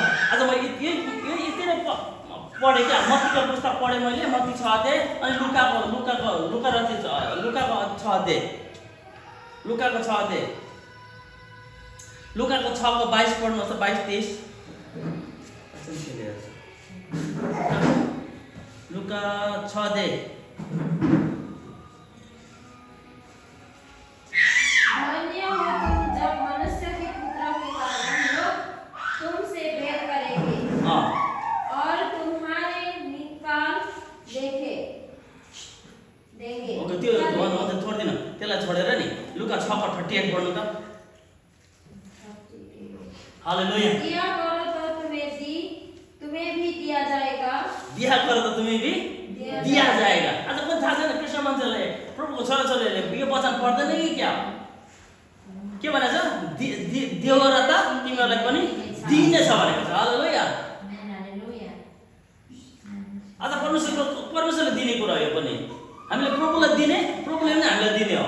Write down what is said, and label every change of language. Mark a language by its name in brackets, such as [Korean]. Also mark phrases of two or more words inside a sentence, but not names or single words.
[Nepali] आज म यति नै पढेँ क्या, मत्तीको पुस्तक पढेँ मैले, मत्ती 6 अध्याय, अनि लुकाको 6को 22 पढ्नुहोस् त, 22-23। लुका 6 अध्याय। [Hindi] धन्य हो तुम जब मनुष्य के पुत्र के कारण लोग तुमसे बैर करेंगे और तुम्हारे निकाल देंगे। [Nepali] ओके, त्यो छोड्दिन, त्यसलाई छोडेर नि लुका 6 को 38 पढ्नु त। हालेलुया। [Hindi] दिया करो तो तुम्हें भी दिया जाएगा, दिया करो तो तुम्हें भी दिया जाएगा। [Nepali] आज पनि थाहा छैन कृष्ण मान्छेले, प्रभुको छोराछोरीहरूले यो वचन पढ्दैन कि क्या? के भनेको छ? देव र त तिमीहरूलाई पनि दिइनेछ भनेको छ। हालेलुया। आज परमेश्वरले दिने कुरा हो यो पनि, हामीले प्रभुलाई दिने, प्रभुले पनि हामीलाई दिने हो।